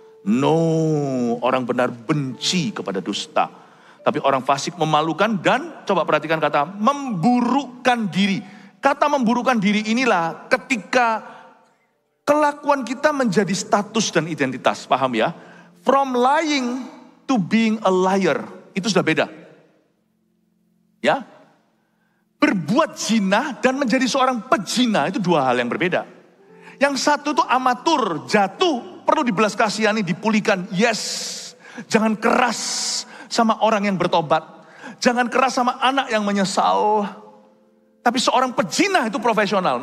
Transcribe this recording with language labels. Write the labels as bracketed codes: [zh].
[id] No, orang benar benci kepada dusta. Tapi orang fasik memalukan dan, coba perhatikan kata, memburukkan diri. Kata memburukkan diri inilah ketika kelakuan kita menjadi status dan identitas. Paham ya? [en] From lying to being a liar. [id] Itu sudah beda. Ya? Berbuat zina dan menjadi seorang pezina itu dua hal yang berbeda. Yang satu itu amatur, jatuh, perlu dibelas kasihani, dipulihkan. Yes, jangan keras sama orang yang bertobat. Jangan keras sama anak yang menyesal. Tapi seorang pezina itu profesional.